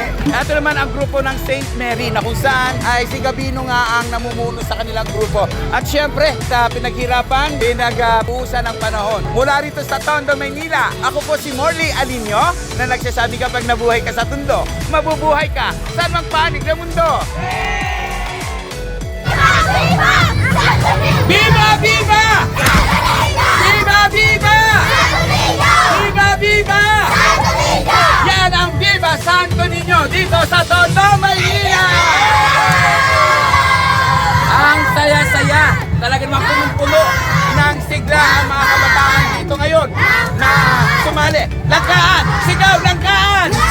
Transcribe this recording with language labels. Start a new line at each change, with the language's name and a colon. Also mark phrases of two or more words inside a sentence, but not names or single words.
Filipino: Ito naman ang grupo ng St. Mary na kung saan ay si Gabino nga ang namumuno sa kanilang grupo. At syempre, sa pinaghirapan, pinag-ubusan ng panahon. Mula rito sa Tondo, Maynila, ako po si Morley Alinio na nagsasabi kapag nabuhay ka sa Tondo, mabubuhay ka saan mang panig ng mundo. Viva! Viva! Viva! Viva! Viva! Viva! Viva! Yan ang Viva Santo Niño dito sa Tondo, Maynila! Ang saya-saya, talaga namang punong-puno ng sigla ang mga kabataan dito ngayon na sumali. Langkaan! Sigaw! Langkaan!